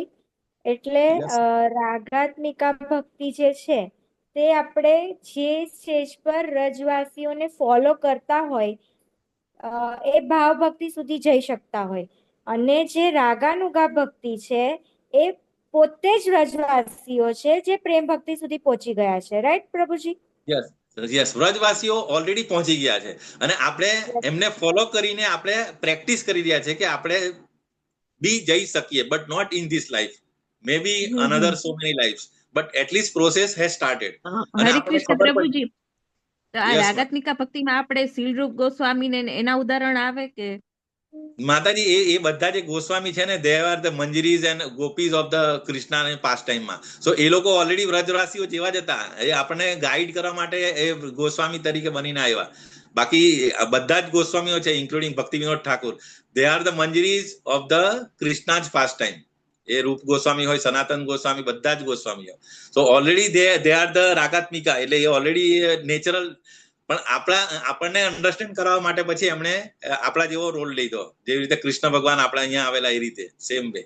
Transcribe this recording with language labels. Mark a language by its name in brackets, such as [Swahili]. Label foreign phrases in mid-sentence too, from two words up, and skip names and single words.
[Gujarati] એટલે રાગાત્મિકા ભક્તિ જે છે તે આપણે જે સ્ટેજ પર રજવાસીઓને ફોલો કરતા હોય એ ભાવ ભક્તિ સુધી જઈ શકતા હોય, અને જે રાગાનુગા ભક્તિ છે એ પોતે જ રજવાસીઓ છે જે પ્રેમ ભક્તિ સુધી પહોંચી ગયા છે. રાઈટ પ્રભુજી? યસ, વ્રજવાસીઓ ઓલરેડી પહોંચી ગયા છે અને આપણે એમને ફોલો કરીને આપણે પ્રેક્ટિસ કરી રહ્યા છે કે આપણે બી જઈ શકીએ, [English] but not in this life, maybe another so many lives, but at least process has started. [Gujarati] હરે કૃષ્ણ પ્રભુજી. તો આ રાગાત્મિકા ભક્તિમાં આપણે શીલરૂપ ગોસ્વામી ને એના ઉદાહરણ આવે કે માતાજી? એ બધા જે ગોસ્વામી છે ને, [English] they are the manjaris and gopis of the Krishna pastime. [Gujarati] સો એ લોકો ઓલરેડી વ્રજવાસીઓ જેવા જ હતા. એ આપણને ગાઈડ કરવા માટે એ ગોસ્વામી તરીકે બનીને આવ્યા. બાકી બધા જ ગોસ્વામીઓ છે ઇન્ક્લુડિંગ ભક્તિ વિનોદ ઠાકુર, [English] they are the manjaris of the Krishna's pastime. [Gujarati] એ રૂપ ગોસ્વામી હોય, સનાતન ગોસ્વામી, બધા જ ગોસ્વામીઓ. [English] so already they are the Ragatmika, [Gujarati] એટલે એ ઓલરેડી નેચરલ. પણ આપણને અન્ડરસ્ટેન્ડ કરવા માટે પછી એમણે આપણા જેવો રોલ લીધો, જેવી રીતે કૃષ્ણ ભગવાન આપણા અહીંયા આવેલા એ રીતે [English] same way.